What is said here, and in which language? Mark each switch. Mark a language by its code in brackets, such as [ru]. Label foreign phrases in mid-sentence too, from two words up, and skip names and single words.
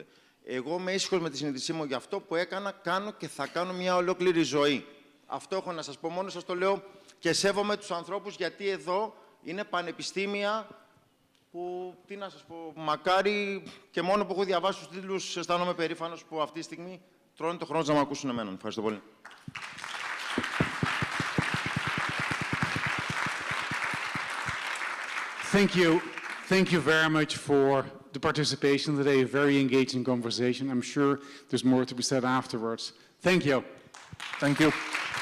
[el] Εγώ είμαι ήσυχος με τη συνείδησή μου για αυτό που έκανα, κάνω και θα κάνω μια ολόκληρη ζωή. Αυτό έχω να σας πω, μόνο σας το λέω και σέβομαι τους ανθρώπους, γιατί εδώ είναι πανεπιστήμια που, τι να σας πω, μακάρι και μόνο που έχω διαβάσει τους τίτλους αισθάνομαι περήφανος που αυτή τη στιγμή τρώνε το χρόνο να με ακούσουν εμένα. Ευχαριστώ πολύ. [en] Thank you. Thank you very much for the participation today. A very engaging conversation. I'm sure there's more to be said afterwards. Thank you. Thank you.